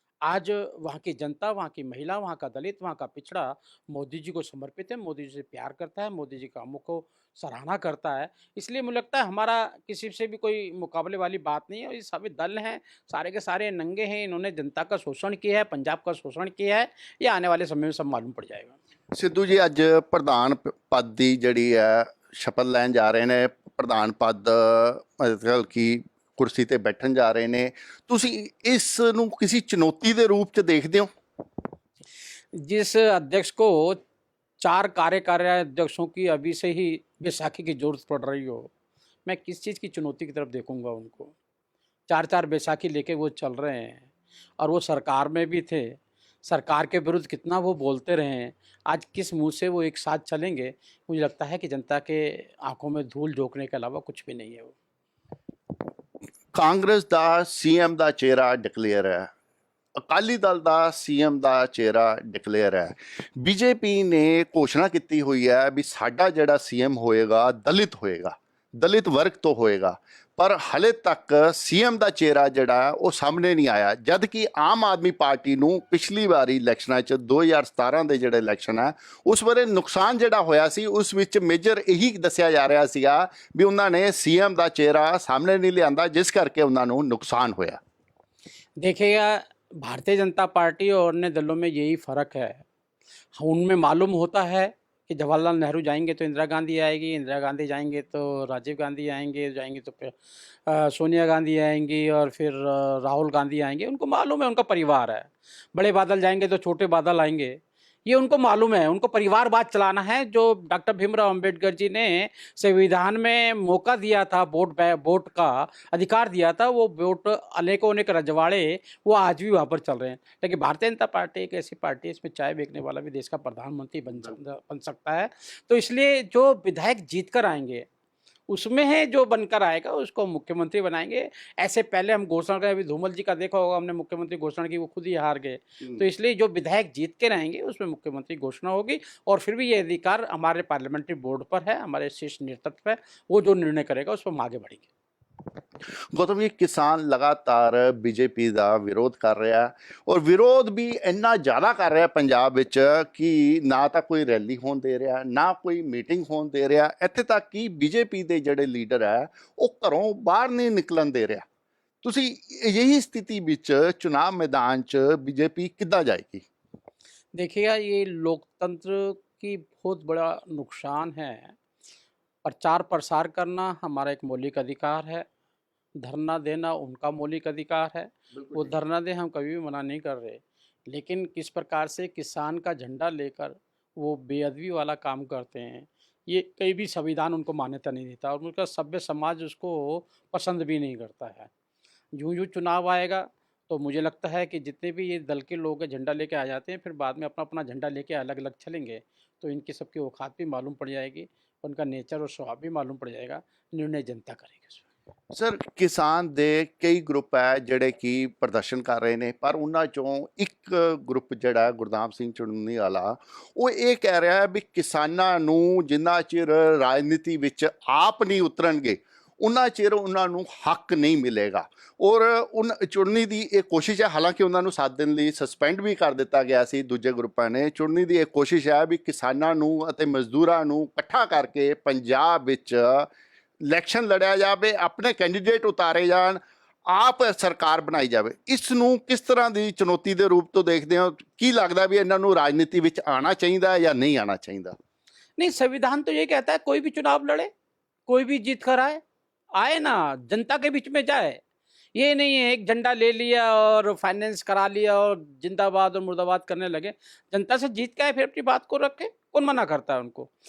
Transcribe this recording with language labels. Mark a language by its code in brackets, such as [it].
[hi] आज वहाँ की जनता, वहाँ की महिला, वहाँ का दलित, वहाँ का पिछड़ा मोदी जी को समर्पित है, मोदी जी से प्यार करता है, मोदी जी कामों को सराहना करता है। इसलिए मुझे लगता है हमारा किसी से भी कोई मुकाबले वाली बात नहीं है, और ये सभी दल हैं, सारे के सारे नंगे हैं, इन्होंने जनता का शोषण किया है, पंजाब का शोषण किया है, ये आने वाले समय में सब मालूम पड़ जाएगा। [pa] ਸਿੱਧੂ ਜੀ ਅੱਜ ਪ੍ਰਧਾਨ ਪਦ ਦੀ ਜਿਹੜੀ ਹੈ ਸ਼ਪਥ ਲੈਣ ਜਾ ਰਹੇ ਨੇ, ਪ੍ਰਧਾਨ ਪਦ ਮਤਲਬ ਕਿ ਕੁਰਸੀ ਤੇ ਬੈਠਣ ਜਾ ਰਹੇ ਨੇ, ਤੁਸੀਂ ਇਸ ਨੂੰ ਕਿਸੇ ਚੁਣੌਤੀ ਦੇ ਰੂਪ ਚ ਦੇਖਦੇ ਹੋ? [hi] जिस अध्यक्ष को 4 कार्यकारी अध्यक्षों की अभी से ही बैसाखी की ज़रूरत पड़ रही हो, मैं किस चीज़ की चुनौती की तरफ देखूँगा उनको। 4-4 बैसाखी लेके वो चल रहे हैं, और वो सरकार में भी थे। सरकार के विरुद्ध कितना वो बोलते रहे हैं, आज किस मुँह से वो एक साथ चलेंगे? मुझे लगता है कि जनता के आँखों में धूल झोंकने के अलावा कुछ भी नहीं है वो। [pa] ਕਾਂਗਰਸ ਦਾ ਸੀਐਮ ਦਾ ਚਿਹਰਾ ਡਿਕਲੇਅਰ ਹੈ, ਅਕਾਲੀ ਦਲ ਦਾ ਸੀਐਮ ਦਾ ਚਿਹਰਾ ਡਿਕਲੇਅਰ ਹੈ, ਬੀਜੇਪੀ ਨੇ ਘੋਸ਼ਣਾ ਕੀਤੀ ਹੋਈ ਹੈ ਵੀ ਸਾਡਾ ਜਿਹੜਾ ਸੀਐਮ ਹੋਏਗਾ ਦਲਿਤ ਵਰਗ ਤੋਂ ਹੋਏਗਾ, ਪਰ ਹਲੇ ਤੱਕ ਸੀਐਮ ਦਾ ਚਿਹਰਾ ਜਿਹੜਾ ਉਹ ਸਾਹਮਣੇ ਨਹੀਂ ਆਇਆ, ਜਦ ਕਿ ਆਮ ਆਦਮੀ ਪਾਰਟੀ ਨੂੰ ਪਿਛਲੀ ਵਾਰੀ ਇਲੈਕਸ਼ਨਾਂ 'ਚ 2017 ਦੇ ਜਿਹੜੇ ਇਲੈਕਸ਼ਨ ਹੈ ਉਸ ਵੇਲੇ ਨੁਕਸਾਨ ਜਿਹੜਾ ਹੋਇਆ ਸੀ, ਉਸ ਵਿੱਚ ਮੇਜਰ ਇਹੀ ਦੱਸਿਆ ਜਾ ਰਿਹਾ ਸੀਗਾ ਵੀ ਉਹਨਾਂ ਨੇ ਸੀਐਮ ਦਾ ਚਿਹਰਾ ਸਾਹਮਣੇ ਨਹੀਂ ਲਿਆਂਦਾ, ਜਿਸ ਕਰਕੇ ਉਹਨਾਂ ਨੂੰ ਨੁਕਸਾਨ ਹੋਇਆ। [hi] देखिएगा, भारतीय जनता पार्टी और अन्य दलों में यही फ़र्क है। उनमें मालूम होता है कि जवाहरलाल नेहरू जाएंगे तो इंदिरा गांधी आएगी, इंदिरा गांधी जाएंगे तो राजीव गांधी जाएंगे तो फिर सोनिया गांधी आएंगी, और फिर राहुल गांधी आएंगे। उनको मालूम है, उनका परिवार है। बड़े बादल जाएंगे तो छोटे बादल आएंगे, ये उनको मालूम है। उनको परिवारवाद चलाना है। जो डॉक्टर भीमराव अंबेडकर जी ने संविधान में मौका दिया था, वोट का अधिकार दिया था, वो वोट अनेक रजवाड़े वो आज भी वहाँ पर चल रहे हैं। लेकिन भारतीय जनता पार्टी एक ऐसी पार्टी है, इसमें चाय बेचने वाला भी देश का प्रधानमंत्री बन सकता है। तो इसलिए जो विधायक जीत कर आएंगे, उसमें है जो बनकर आएगा उसको मुख्यमंत्री बनाएंगे। ऐसे पहले हम घोषणा करें, अभी धूमल जी का देखा होगा, हमने मुख्यमंत्री घोषणा की, वो खुद ही हार गए। तो इसलिए जो विधायक जीत के रहेंगे उसमें मुख्यमंत्री घोषणा होगी, और फिर भी ये अधिकार हमारे पार्लियामेंट्री बोर्ड पर है, हमारे शीर्ष नेतृत्व है, वो जो निर्णय करेगा उस पर हम आगे बढ़ेंगे। [pa] ਗੌਤਮ ਜੀ, ਕਿਸਾਨ ਲਗਾਤਾਰ ਬੀਜੇਪੀ ਦਾ ਵਿਰੋਧ ਕਰ ਰਿਹਾ, ਔਰ ਵਿਰੋਧ ਵੀ ਇੰਨਾ ਜ਼ਿਆਦਾ ਕਰ ਰਿਹਾ ਪੰਜਾਬ ਵਿੱਚ ਕਿ ਨਾ ਤਾਂ ਕੋਈ ਰੈਲੀ ਹੋਣ ਦੇ ਰਿਹਾ, ਨਾ ਕੋਈ ਮੀਟਿੰਗ ਹੋਣ ਦੇ ਰਿਹਾ। ਇੱਥੇ ਤੱਕ ਕਿ ਬੀਜੇਪੀ ਦੇ ਜਿਹੜੇ ਲੀਡਰ ਹੈ ਉਹ ਘਰੋਂ ਬਾਹਰ ਨਹੀਂ ਨਿਕਲਣ ਦੇ ਰਿਹਾ। ਤੁਸੀਂ ਇਹੀ ਸਥਿਤੀ ਵਿੱਚ ਚੁਣਾਵ ਮੈਦਾਨ 'ਚ ਬੀਜੇਪੀ ਕਿੱਦਾਂ ਜਾਏਗੀ? [hi] देखिएगा, ये लोकतंत्र की बहुत बड़ा नुकसान है। प्रचार प्रसार करना हमारा एक मौलिक अधिकार है, धरना देना उनका मौलिक अधिकार है। वो धरना दें, हम कभी भी मना नहीं कर रहे, लेकिन किस प्रकार से किसान का झंडा लेकर वो बेअदबी वाला काम करते हैं, ये कहीं भी संविधान उनको मान्यता नहीं देता, और उनका सभ्य समाज उसको पसंद भी नहीं करता है। यूँ यूँ चुनाव आएगा तो मुझे लगता है कि जितने भी ये दल के लोग झंडा लेके आ जाते हैं, फिर बाद में अपना अपना झंडा लेके अलग अलग चलेंगे, तो इनकी सबकी औकात भी मालूम पड़ जाएगी, उनका नेचर और स्वभाव भी मालूम पड़ जाएगा। निर्णय जनता करेगी उसमें। [pa] ਸਰ, ਕਿਸਾਨ ਦੇ ਕਈ ਗਰੁੱਪ ਹੈ ਜਿਹੜੇ ਕਿ ਪ੍ਰਦਰਸ਼ਨ ਕਰ ਰਹੇ ਨੇ, ਪਰ ਉਹਨਾਂ ਚੋਂ ਇੱਕ ਗਰੁੱਪ ਜਿਹੜਾ ਗੁਰਦਾਮ ਸਿੰਘ ਚੁੰਨੀ ਵਾਲਾ, ਉਹ ਇਹ ਕਹਿ ਰਿਹਾ ਹੈ ਵੀ ਕਿਸਾਨਾਂ ਨੂੰ ਜਿੰਨਾ ਚਿਰ ਰਾਜਨੀਤੀ ਵਿੱਚ ਆਪ ਨਹੀਂ ਉਤਰਨਗੇ ਉਹਨਾਂ ਚਿਰ ਉਹਨਾਂ ਨੂੰ ਹੱਕ ਨਹੀਂ ਮਿਲੇਗਾ। ਔਰ ਚੁਣਨੀ ਦੀ ਇਹ ਕੋਸ਼ਿਸ਼ ਹੈ, ਹਾਲਾਂਕਿ ਉਹਨਾਂ ਨੂੰ 7 ਦਿਨ ਲਈ ਸਸਪੈਂਡ ਵੀ ਕਰ ਦਿੱਤਾ ਗਿਆ ਸੀ ਦੂਜੇ ਗਰੁੱਪਾਂ ਨੇ। ਚੁਣਨੀ ਦੀ ਇਹ ਕੋਸ਼ਿਸ਼ ਹੈ ਵੀ ਕਿਸਾਨਾਂ ਨੂੰ ਅਤੇ ਮਜ਼ਦੂਰਾਂ ਨੂੰ ਇਕੱਠਾ ਕਰਕੇ ਪੰਜਾਬ ਵਿੱਚ ਇਲੈਕਸ਼ਨ ਲੜਿਆ ਜਾਵੇ, ਆਪਣੇ ਕੈਂਡੀਡੇਟ ਉਤਾਰੇ ਜਾਣ, ਆਪ ਸਰਕਾਰ ਬਣਾਈ ਜਾਵੇ। ਇਸ ਨੂੰ ਕਿਸ ਤਰ੍ਹਾਂ ਦੀ ਚੁਣੌਤੀ ਦੇ ਰੂਪ ਤੋਂ ਦੇਖਦੇ ਹੋ? ਕੀ ਲੱਗਦਾ ਵੀ ਇਹਨਾਂ ਨੂੰ ਰਾਜਨੀਤੀ ਵਿੱਚ ਆਉਣਾ ਚਾਹੀਦਾ ਜਾਂ [hi] नहीं आना चाहिए? नहीं, संविधान तो ये कहता है कोई भी चुनाव लड़े, कोई भी जीत कर आए ना, जनता के बीच में जाए। ये नहीं है एक झंडा ले लिया और फाइनेंस करा लिया और जिंदाबाद और मुर्दाबाद करने लगे। जनता से जीत के आए, फिर अपनी बात को रखे, कौन मना करता है उनको?